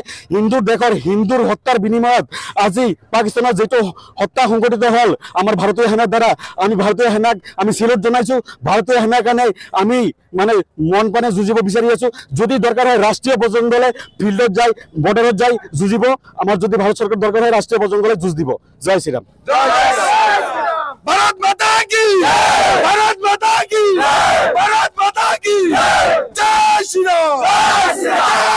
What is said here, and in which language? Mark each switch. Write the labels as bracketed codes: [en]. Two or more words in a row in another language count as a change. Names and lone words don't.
[as] হিন্দুৰ হত্যাৰ বিনিময়ত আজি পাকিস্তানত যিটো হত্যা সংঘটিত হ'ল আমাৰ ভাৰতীয় সেনাৰ দ্বাৰা, আমি ভাৰতীয় সেনাক আমি চিলেট জনাইছো। ভাৰতীয় সেনাৰ কাৰণে আমি মানে মন প্ৰাণে যুঁজিব বিচাৰি আছো। যদি দৰকাৰ হয় ৰাষ্ট্ৰীয় বজৰং দলে ফিল্ডত যায়, বৰ্ডাৰত যায় যুঁজিব। আমাৰ যদি ভাৰত চৰকাৰ দৰকাৰ হয় ৰাষ্ট্ৰীয় বজৰং দলে যুঁজ দিব। জয় শ্ৰীৰাম। [hi] भारत माता की भारत माता की भारत माता की जय श्री राम।